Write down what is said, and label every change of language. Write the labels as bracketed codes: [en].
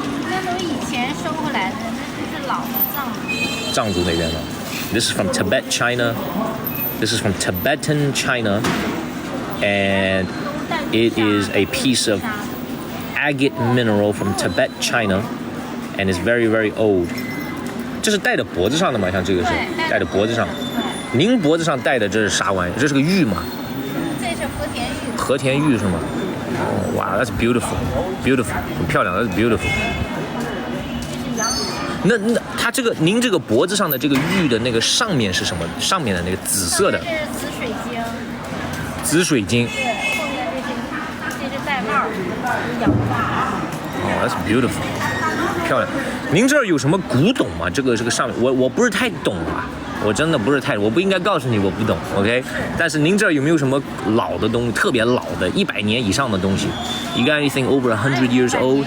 [zh] 那都以前收回来的，那就是老的藏族那边的。 [en] This is from Tibet, China. This is from Tibetan China, and it is a piece of agate mineral from Tibet, China, and it's very, very old. [zh] 这是戴在脖子上的吗？像这个是戴在脖子上。您脖子上戴的这是啥玩意？这是个玉吗？这是和田玉。和田玉是吗？哦，哇 [en] ，That's beautiful, beautiful， [zh] 很漂亮 [en] ，That's beautiful。 [zh] 那它这个您这个脖子上的这个玉的那个上面是什么？上面的那个紫色的。这是紫水晶。紫水晶。对，后面这是玳瑁，氧化。 [en] 哦 ，That's beautiful， [zh] 漂亮。您这儿有什么古董吗？这个上面，我不是太懂啊，我真的不是太，我不应该告诉你我不懂 ，OK？但是您这儿有没有什么老的东西，特别老的100年以上的东西 ？ [en] You got anything over 100 years old？